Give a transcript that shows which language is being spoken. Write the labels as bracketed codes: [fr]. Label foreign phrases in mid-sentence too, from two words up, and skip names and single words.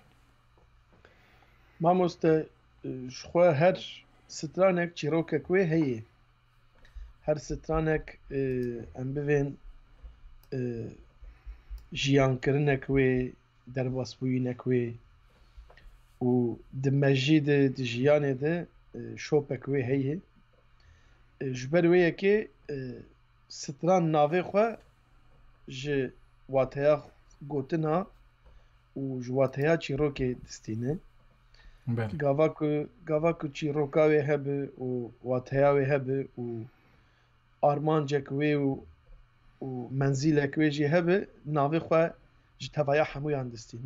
[ku] مامۆستە خۆ هەر سترانێک چیرۆکێک وێ هەیە هەر سترانێک ئەم ببێن ژیانکردنێک وێ دەرباسبووینێک وێ و دمەژی د ژیانێ de şopek wê heye ji ber wê yekê stran navê xwe ji wateya gotina û ji wateya çîrokê distîne gava ku çîroka wê hebe û wateya wê hebe û armancek wê û menzîlek wê jî hebe navê xwe ji tevaya hemûyan distîne